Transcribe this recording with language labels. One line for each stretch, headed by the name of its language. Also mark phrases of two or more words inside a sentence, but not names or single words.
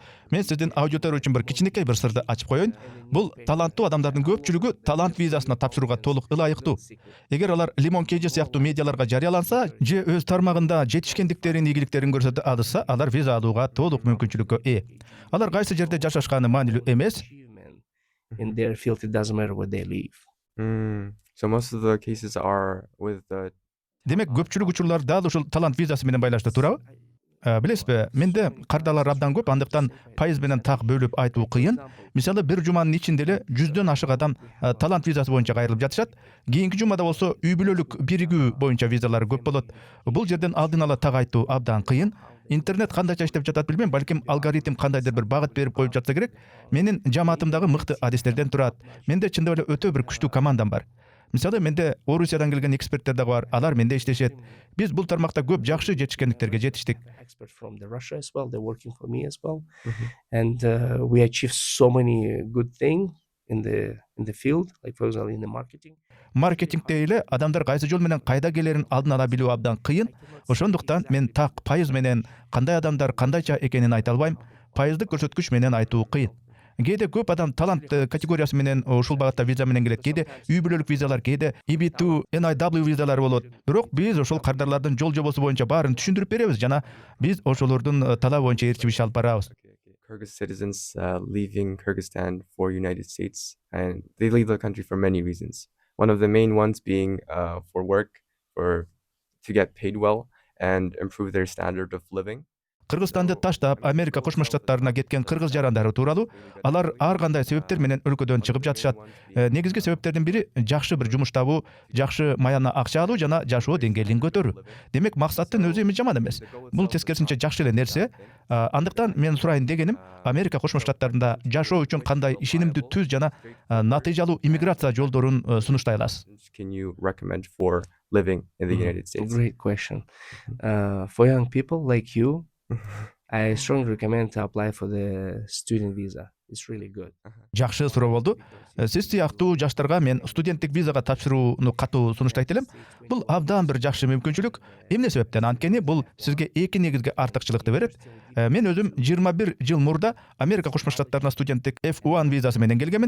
Kyrgyz: Мен сиздин аудитория үчүн бир кичинекей бир сырды ачып коеюн. Бул таланттуу адамдардын көпчүлүгү талант визасына тапшырууга толук ылайыктуу. Эгер алар Limon KG сыяктуу медиаларга жарыяланса же өз тармагында жетишкендиктерин, ийгиликтерин көрсөтө алышса, алар виза алууга толук мүмкүнчүлүккө ээ. Алар кайсы жерде жашашканы маанилүү эмес.
English: In their field, it doesn't matter where they live. So most of the cases are with the
Kyrgyz: Демек, көпчүлүк учурлар дал ушул талант визасы менен байланыштуу турабы? Билесизби, менде кардалар абдан көп, андыктан пайыз менен так бөлүп айтуу кыйын. Мисалы, бир жуманын ичинде эле 100дөн ашык адам талант визасы боюнча кайрылып жатышат. Кийинки жумада болсо үй бүлөлүк биригүү боюнча визалар көп болот. Бул жерден алдын ала так айтуу абдан кыйын. Интернет кандайча иштеп жатат билбейм, балким алгоритм кандайдыр бир багыт берип коюп жатса керек. Менин жамаатымдагы мыкты адистерден турат. Менде чындап эле өтө бир күчтүү командам бар. Мисалы, менде Орусиядан келген эксперттер дагы бар. Алар менде иштешет. Биз бул тармакта көп жакшы жетишкендиктерге жетиштик.
English: Experts from Russia as well. They're working for me as well, and we achieved so many good things in the field, like for example in the marketing.
Kyrgyz: Маркетингде эле адамдар кайсы жол менен кайда келерин алдын ала билүү абдан кыйын. Ошондуктан мен так пайыз менен кандай адамдар кандайча экенин айта албайм. Пайыздык көрсөткүч менен айтуу кыйын. Кээде көп адам талант категориясы менен ушул багытта виза менен келет. Кээде үй бүлөлүк визалар, кээде EB2, NIW визалар болот. Бирок биз ошол кардарлардын жол жобосу боюнча баарын түшүндүрүп беребиз жана биз ошолордун талабы боюнча ээрчип иш алып барабыз.
English: Kyrgyz citizens leaving Kyrgyzstan for United States, and they leave the country for many reasons. One of the main ones being for work, to get paid well and improve their standard of living.
Kyrgyz: Кыргызстанды таштап Америка Кошмо Штаттарына кеткен кыргыз жарандары тууралуу алар ар кандай себептер менен өлкөдөн чыгып жатышат. Негизги себептердин бири жакшы бир жумуш табуу, жакшы маяна акча алуу жана жашоо деңгээлин көтөрүү. Демек, максаттын өзү эми жаман эмес. Бул тескерисинче жакшы эле нерсе. Андыктан мен сурайын дегеним, Америка Кошмо Штаттарында жашоо үчүн кандай ишенимдүү түз жана натыйжалуу иммиграция жолдорун сунуштай аласыз?
English: Can you recommend for living in the United States? Great question. For young people like you, I strongly recommend to apply for the student visa. It's really good.
Kyrgyz: Жакшы суроо болду. Сиз сыяктуу жаштарга мен студенттик визага тапшырууну катуу сунуштайт элем. Бул абдан бир жакшы мүмкүнчүлүк. Эмне себептен? Анткени бул сизге эки негизги артыкчылыкты берет. Мен өзүм 21 жыл мурда Америка Кошмо Штаттарына студенттик F1 визасы менен келгенмин.